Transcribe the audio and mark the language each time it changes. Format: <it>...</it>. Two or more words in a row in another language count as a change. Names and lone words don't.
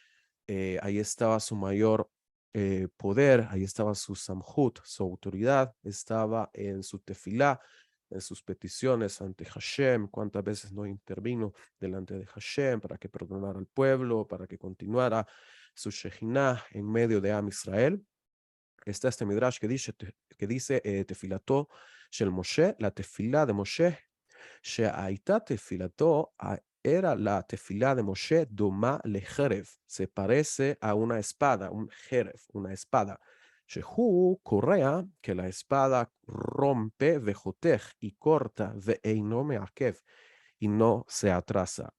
<es>Ahí estaba su mayor poder, ahí estaba su samhut, su autoridad, estaba en su tefilá, en sus peticiones ante Hashem, cuántas veces no intervino delante de Hashem para que perdonara al pueblo, para que continuara su Shejinah en medio de Am Israel. Está este midrash que dice</es> <he>תפילתו של משה,</he> <es>la tefilá de Moshe,</es> <he>שהייתה תפילתו,</he> <es>era la tefilá de Moshe</es> <he>דומה לחרב,</he> <es>se parece a una espada, un jeref, una espada. Shehu correa, que la espada rompe, vejotej, y corta,</es> <he>ואינו מעכב,</he> <es>y no se atrasa.</es>